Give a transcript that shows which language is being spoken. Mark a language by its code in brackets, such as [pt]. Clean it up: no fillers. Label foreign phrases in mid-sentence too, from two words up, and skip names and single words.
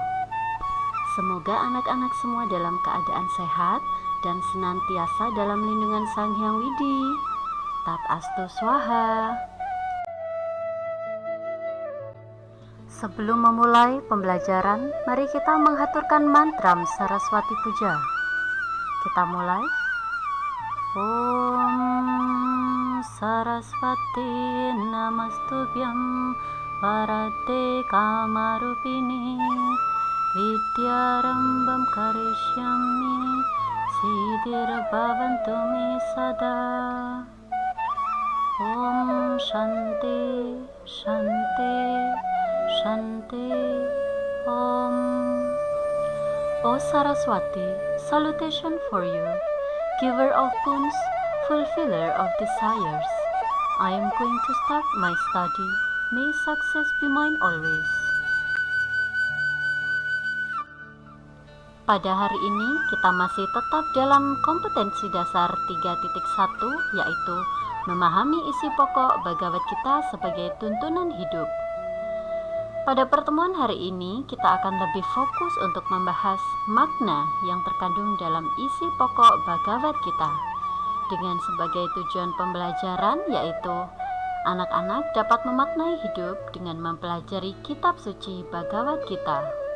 [id] Semoga anak-anak semua dalam keadaan sehat dan senantiasa dalam lindungan Sang Hyang Widi. [sa] तत् अस्तु स्वाहा. [id] Sebelum memulai pembelajaran, mari kita menghaturkan mantra Saraswati Puja. Kita mulai. [sa] ॐ सरस्वति नमस्तुभ्यं वरदे कामरूपिणि विद्यारम्भं करिष्यामि सिद्धिर्भवतु मे सदा. ॐ शान्तिः शान्तिः शान्तिः ॐ. [en] O Saraswati, salutation for you, giver of boons, fulfiller of desires. I am going to start my study. May success be mine always. [id] Pada hari ini kita masih tetap dalam kompetensi dasar 3.1, yaitu memahami isi pokok Bhagavad Gita sebagai tuntunan hidup. Pada pertemuan hari ini kita akan lebih fokus untuk membahas makna yang terkandung dalam isi pokok Bhagavad Gita dengan sebagai tujuan pembelajaran, yaitu anak-anak dapat memaknai hidup dengan mempelajari kitab suci Bhagavad Gita.